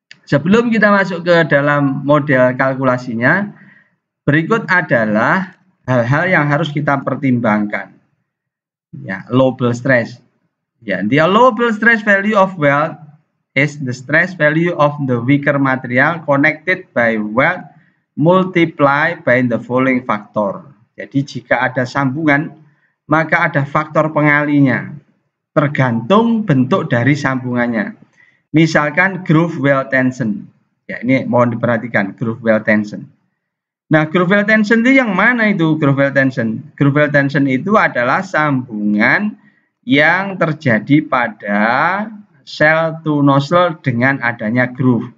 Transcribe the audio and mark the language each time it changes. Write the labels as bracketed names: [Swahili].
[Indonesian] Sebelum kita masuk ke dalam model kalkulasinya, berikut adalah hal-hal yang harus kita pertimbangkan. [English] Ya, allowable stress. Ya, the allowable stress value of weld is the stress value of the weaker material connected by weld multiplied by the following factor. [Indonesian] Jadi jika ada sambungan, maka ada faktor pengalinya, tergantung bentuk dari sambungannya. Misalkan groove weld tension. Ya, ini mohon diperhatikan, groove weld tension. Nah, groove weld tension itu yang mana itu groove weld tension? Groove weld tension itu adalah sambungan yang terjadi pada shell to nozzle dengan adanya groove.